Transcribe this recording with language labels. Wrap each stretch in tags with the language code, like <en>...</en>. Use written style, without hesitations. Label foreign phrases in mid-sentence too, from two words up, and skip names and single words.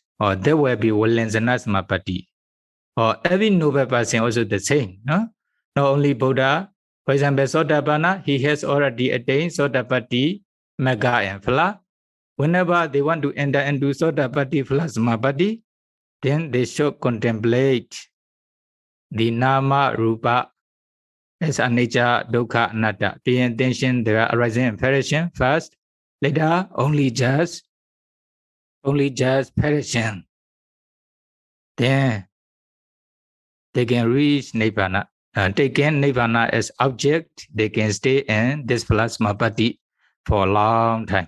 <en>Or there will be</en> <pi>Valanjana Samapati.</pi> <en>Or every noble person also the same. No? Not only Buddha. For example, Sotapanna, he has already attained Sotapati, Magga and Phala. Whenever they want to enter into</en> <pi>Sotapati, Phalasamapati,</pi> <en>then they should contemplate the</en> <pi>nama, rupa,</pi> <en>as</en> <pi>anicca, dukkha, anatta.</pi> <en>Paying attention, they are arising in variation first. Later, only just variation. Then they can reach nibbana. Taking nibbana as object, they can stay in this Phalasamapati for a long time.</en>